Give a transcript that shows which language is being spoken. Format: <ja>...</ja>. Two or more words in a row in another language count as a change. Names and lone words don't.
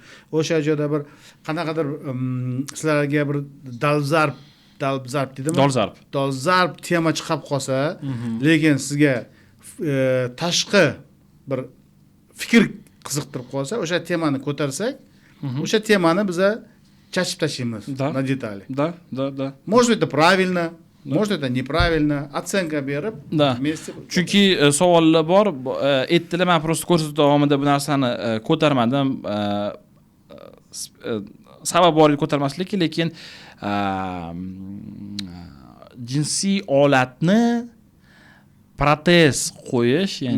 <uz>O'sha joyda bir qanaqadir sizlarga bir dolzarb deydimi? Dolzarb tema chiqib qolsa, lekin sizga tashqi bir fikr qiziqtirib qolsa, o'sha temani ko'tarsak, o'sha temani biza chachib tashlaymiz</uz> <ru>на детали. Да. Может это правильно, может это неправильно, оценка berib, вместе.</ru> <uz>Chunki savollar bor, aytdilar, men prosta ko'rsatuv davomida bu narsani ko'tarmadim. Sabab bor edi ko'tarmaslik, lekin jinsiy olatni protez qo'yish, ya'ni</uz>